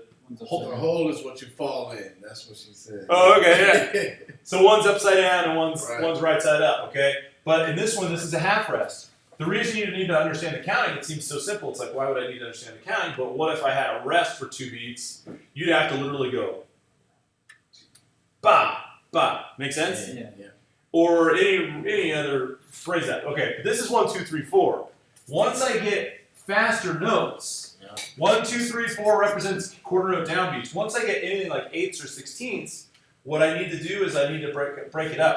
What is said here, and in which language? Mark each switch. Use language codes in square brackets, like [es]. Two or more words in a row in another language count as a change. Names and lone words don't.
[en] The hole is what you fall in. That's what she said. Oh, okay, yeah. So one's upside down and one's Right. right side up, okay? But in this one, this is a half rest. The reason you need to understand the counting, it seems so simple. It's like, why would I need to understand the counting? But what if I had a rest for 2 beats? You'd have to literally go ba, ba. Make sense? Yeah. Or any other phrase that. Okay, this is 1, 2, 3, 4. Once I get faster notes, 1, 2, 3, 4 represents quarter note downbeats. Once I get anything like 8ths or 16ths, what I need to do is I need to break it up.